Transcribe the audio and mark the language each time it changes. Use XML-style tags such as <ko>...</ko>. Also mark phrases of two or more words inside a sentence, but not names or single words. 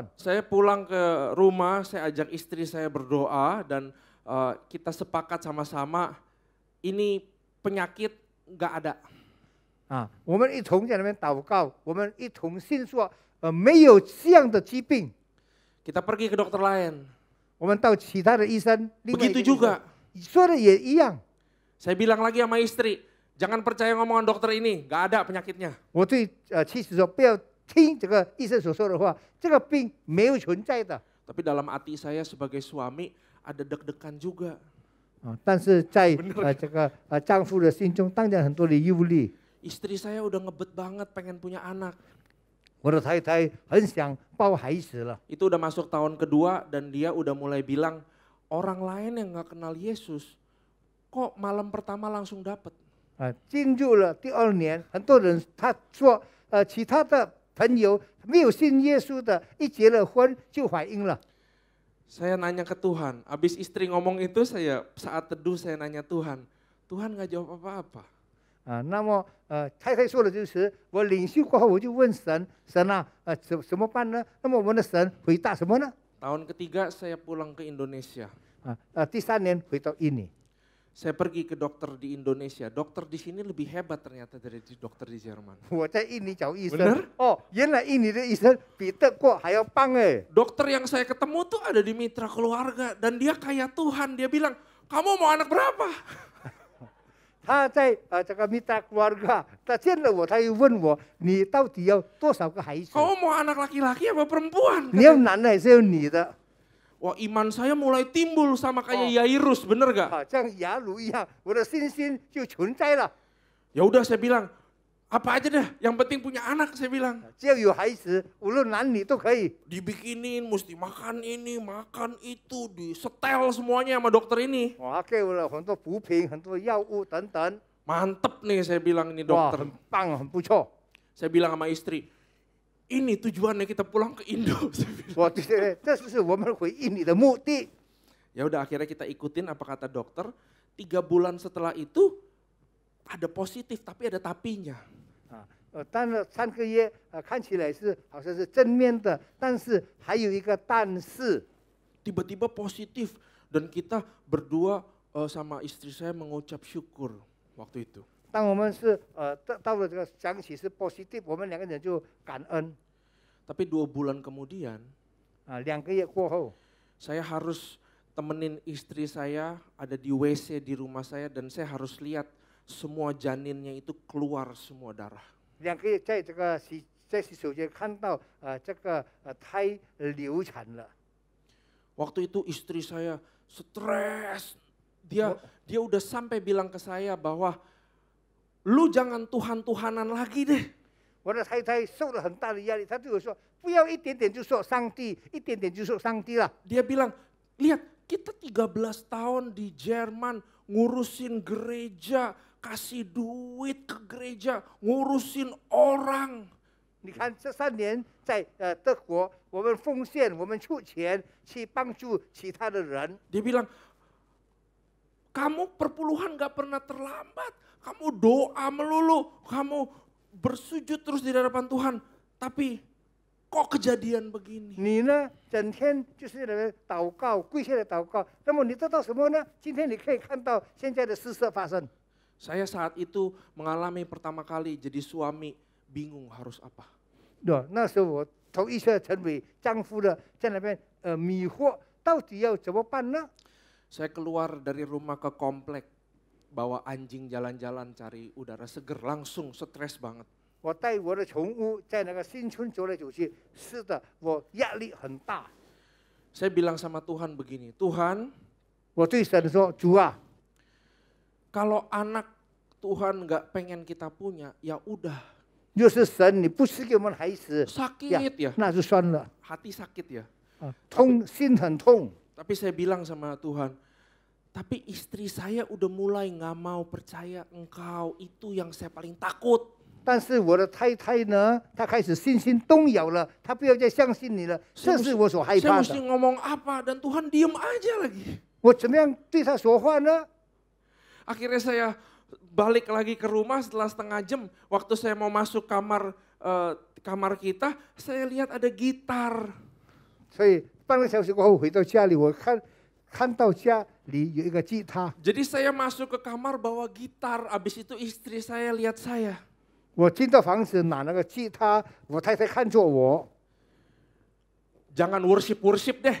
<id>Saya pulang ke rumah, saya ajak istri saya berdoa dan kita sepakat sama-sama ini penyakit nggak ada.</id> <zh>我们一同在那边祷告，我们一同信说没有这样的疾病。</zh> <id>Kita pergi ke dokter lain.</id> <zh>我们到其他的医生，另外一个</zh> <id>Begitu</id> <zh>医生</zh> <id>juga.</id> <zh>说的也一样。</zh> <id>Saya bilang lagi sama istri, jangan percaya ngomongan dokter ini, nggak ada penyakitnya.</id> <zh>我对妻子说，不要听这个医生所说的话，这个病没有存在的。</zh> <id>Tapi dalam hati saya sebagai suami ada deg-degan juga.</id> <zh>但是在这个丈夫的心中，当然很多的忧虑。</zh> <id>Istri saya udah ngebet banget pengen punya anak.</id> <zh>我的太太很想抱孩子了。</zh> <id>Itu udah masuk tahun kedua dan dia udah mulai bilang, orang lain yang nggak kenal Yesus, kok malam pertama langsung dapet.</id> <zh>进入了第2年，很多人他说，其他的朋友没有信耶稣的，一结了婚就怀孕了。</zh> <id>Saya nanya ke Tuhan, abis istri ngomong itu saya saat teduh saya nanya Tuhan, Tuhan nggak jawab apa-apa.</id> <zh>那么太太说的就是我领袖过后我就问神，神啊，怎么办呢？那么我们的神回答什么呢？</zh> <id>Tahun ketiga saya pulang ke Indonesia.</id> <zh>第3年回到印尼。</zh> <id>Saya pergi ke dokter di Indonesia. Dokter di sini lebih hebat ternyata dari dokter di Jerman.</id> <zh>我在印尼找医生</zh> <id>Bener？</id> <zh>原来印尼的医生比德国还要棒哎。</zh> <id>Dokter yang saya ketemu tuh ada di mitra keluarga dan dia kayak Tuhan. Dia bilang, kamu mau anak berapa?</id> <zh>他在这个密达keluarga，他见了我，他又问我，你到底要多少个孩子？</zh> <id>Kamu mau anak laki-laki apa perempuan?</id> <zh>你要男的还是要女的？</zh> <id>Wah, iman saya mulai timbul sama kayak Yairus, bener gak?</id> <zh>像雅鲁一样，我的信心就存在了。</zh> <id>Ya udah saya bilang, apa aja dah, yang penting punya anak saya bilang.</id> <zh>只要有孩子，无论男女都可以。</zh> <id>Dibikinin, mesti makan ini, makan itu, disetel semuanya sama dokter ini.</id> <zh>我给我了很多补品、很多药物等等。</zh> <id>Mantep nih saya bilang ini</id> <zh>哇，</zh> <id>dokter.</id> <zh>很棒，很不错。</zh> <id>Saya bilang sama istri, ini tujuannya kita pulang ke Indo. Saya bilang.</id> <zh>我觉得这是我们回应你的目的。</zh> <id>Ya udah akhirnya kita ikutin apa kata dokter. 3 bulan setelah itu ada positif tapi ada tapinya.</id> <zh>当了3个月，看起来是好像是正面的，但是还有一个但是。</zh> <id>Tiba-tiba positif dan kita berdua sama istri saya mengucap syukur waktu itu.</id> <zh>当我们是到了这个想起是 positive， 我们2个人就感恩。</zh> <id>Tapi 2 bulan kemudian,</id> <zh>2 个月过后，</zh> <id>saya harus temenin istri saya ada di WC di rumah saya dan saya harus lihat semua janinnya itu keluar semua darah.</id> <zh>2 个月在这个在洗手间看到这个胎流产了。</zh> <id>Waktu itu istri saya stres. Dia udah sampai bilang ke saya bahwa lu jangan Tuhan-Tuhanan lagi deh.</id> <zh>我的太太受了很大的压力，她对我说：“不要一点点就说上帝，一点点就说上帝了。”</zh> <id>Dia bilang, lihat kita 13 tahun di Jerman ngurusin gereja, kasih duit ke gereja, ngurusin orang.</id> <zh>你看这3年在德国，我们奉献，我们出钱去帮助其他的人。</zh> <id>Dia bilang, kamu perpuluhan gak pernah terlambat, kamu doa melulu, kamu bersujud terus di hadapan Tuhan, tapi kok kejadian begini?</id> <zh>你呢，整天就是在祷告，跪下来祷告。那么你得到什么呢？今天你可以看到现在的事实发生。</zh> <id>Saya saat itu mengalami pertama kali jadi suami, bingung harus apa.</id> <zh>对，那时候我头一次成为丈夫的，在那边迷惑， 到底要怎么办呢？</zh> <id>Saya keluar dari rumah ke komplek, bawa anjing jalan-jalan cari udara seger, langsung stres banget.</id> <zh>我带我的宠物在那个新村走来走去，是的，我压力很大。</zh> <id>Saya bilang sama Tuhan begini, Tuhan,</id> <zh>我对神说：“主啊，</zh> <id>kalau anak Tuhan nggak pengen kita punya, ya udah</id> <zh>若是神你不赐给我们孩子，</zh> <id>sakit ya,</id> <zh>那就算了</zh> <id>hati sakit ya.</id> <zh>啊，痛心很痛。</zh> <id>Tapi saya bilang sama Tuhan, tapi istri saya udah mulai nggak mau percaya Engkau, itu yang saya paling takut.</id> <zh>但是我的太太呢，她开始信心动摇了，她不要再相信你了，这是我所害</zh> <id>Saya</id> <zh>怕</zh> <id>mesti</id> <zh>的。</zh> <id>ngomong apa dan Tuhan diem aja lagi.</id> <zh>我怎么样对她说话呢？</zh> <id>Akhirnya saya balik lagi ke rumah setelah setengah jam. Waktu saya mau masuk kamar kita, saya lihat ada gitar.</id> <zh>所以半个小时过后回到家里，我看到家里有一个吉他，</zh> <id>Jadi saya masuk ke kamar bawa gitar. Abis itu istri saya lihat saya. 我进到房子拿那个吉他，我太太看着我 Jangan worship deh.</id>